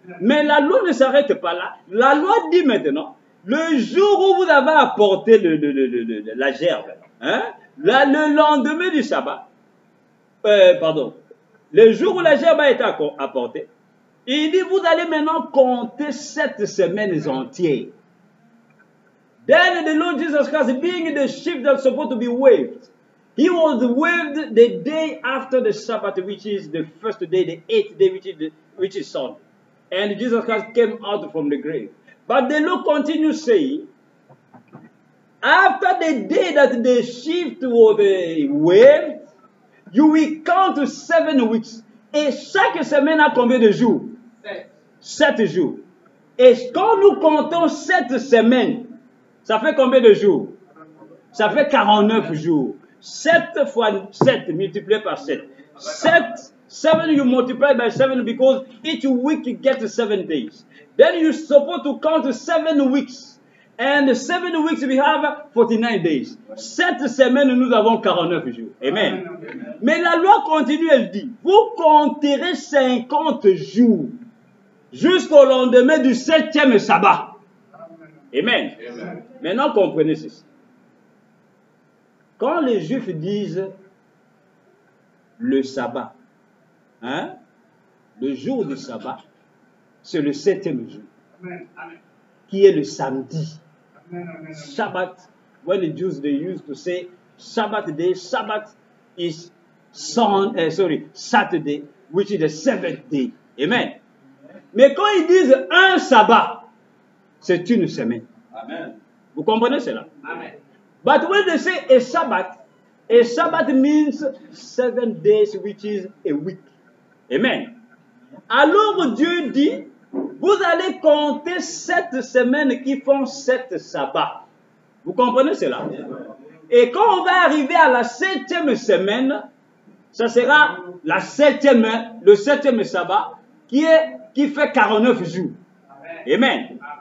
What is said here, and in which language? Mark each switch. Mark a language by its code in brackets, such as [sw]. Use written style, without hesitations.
[fr] Mais la loi ne s'arrête pas là. La loi dit maintenant, le jour où vous avez apporté la gerbe, hein, le lendemain du sabbat, le jour où la gerbe a été apportée, il dit, vous allez maintenant compter 7 semaines entières. [en] Then the Lord Jesus Christ, being the sheep that's supposed to be waved, he was waved the day after the Sabbath, which is the first day, the 8th day, which is Sunday. And Jesus Christ came out from the grave. But the Lord continues saying, after the day that the sheep was waved, you will count 7 weeks. [fr] Et chaque semaine a combien de jours? 7 jours. Et quand nous comptons 7 semaines, ça fait combien de jours? Ça fait 49 jours. 7 fois 7 multiplié par 7. [en] 7 you multiply by 7 because each week you get 7 days. Then you're supposed to count 7 weeks. And 7 weeks we have 49 days. [fr] 7 semaines nous avons 49 jours. Amen. Amen. Mais la loi continue, elle dit, vous compterez 50 jours jusqu'au lendemain du 7e sabbat. Amen. Amen. Maintenant, comprenez ceci. Quand les Juifs disent le sabbat, hein, le jour du sabbat, c'est le 7e jour, qui est le samedi. [en] Shabbat, when the Jews they used to say Shabbat day, Shabbat is Saturday, which is the 7th day. Amen. [fr] Mais quand ils disent un sabbat, c'est une semaine. Amen. Vous comprenez cela? Amen. [en] But when they say a Sabbath means 7 days, which is a week. Amen. [fr] Alors Dieu dit, vous allez compter 7 semaines qui font 7 sabbats. Vous comprenez cela? Et quand on va arriver à la 7e semaine, ça sera le 7e sabbat qui fait 49 jours. Amen.